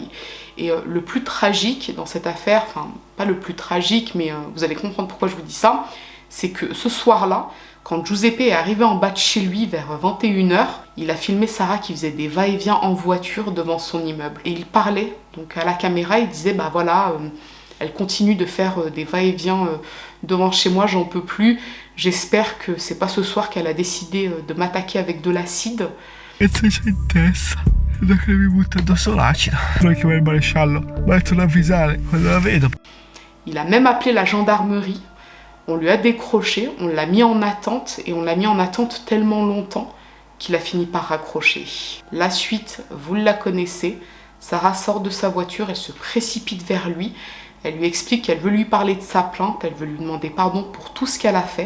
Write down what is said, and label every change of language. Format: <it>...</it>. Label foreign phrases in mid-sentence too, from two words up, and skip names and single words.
<fr>Et le plus tragique dans cette affaire, enfin pas le plus tragique, mais vous allez comprendre pourquoi je vous dis ça, c'est que ce soir-là, quand Giuseppe est arrivé en bas de chez lui vers 21h, il a filmé Sarah qui faisait des va-et-vient en voiture devant son immeuble. Et il parlait donc à la caméra, il disait bah voilà, elle continue de faire des va-et-vient devant chez moi, j'en peux plus. J'espère que c'est pas ce soir qu'elle a décidé de m'attaquer avec de l'acide.</fr> <it>Che c'è in testa? Da che mi butta addosso l'acido. Dovrei chiamare il maresciallo. Metto ad avvisare quando la vedo.</it> <fr>Il a même appelé la gendarmerie. On lui a décroché, on l'a mis en attente et on l'a mis en attente tellement longtemps qu'il a fini par raccrocher. La suite, vous la connaissez. Sarah sort de sa voiture, elle se précipite vers lui. Elle lui explique qu'elle veut lui parler de sa plainte, elle veut lui demander pardon pour tout ce qu'elle a fait.</fr>